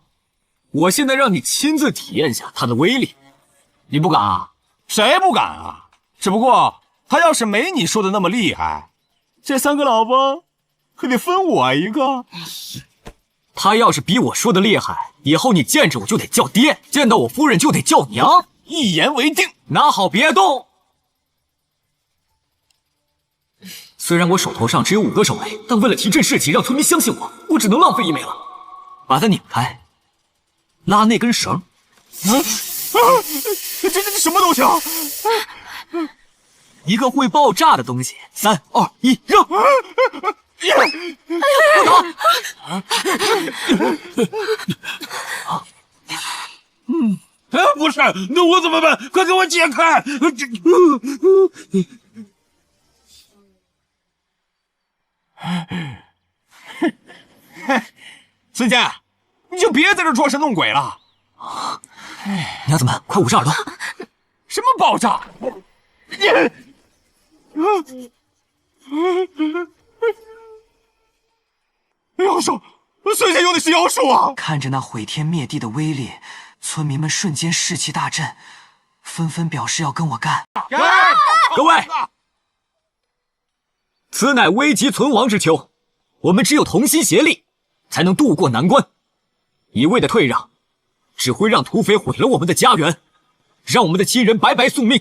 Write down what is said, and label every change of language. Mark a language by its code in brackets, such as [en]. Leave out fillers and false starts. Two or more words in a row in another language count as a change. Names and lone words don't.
[zh] 我现在让你亲自体验下它的威力。你不敢啊？谁不敢啊？只不过他要是没你说的那么厲害，这3个老婆可得分我一个。他要是比我说的厉害，以後你見着我就得叫爹，見到我夫人就得叫娘。一言為定。拿好別動。雖然我手頭上只有5個手雷，但為了提振士氣，讓村民相信我，我只能浪費1枚了。把它擰開，拉那根繩。這什麼東西啊？一個會爆炸的東西。3、2、1，扔！不是，那我怎麼辦？快給我解開！孙健，你就別在這裝神弄鬼了。娘子們，快捂着耳朵！什麼爆炸？妖術！孫健用的是妖術啊！看着那毀天滅地的威力，村民們瞬間士氣大振，紛紛表示要跟我幹。各位，此乃危急存亡之秋，我們只有同心協力，才能渡過難關。一味的退讓，只會讓土匪毀了我們的家園，讓我們的親人白白送命。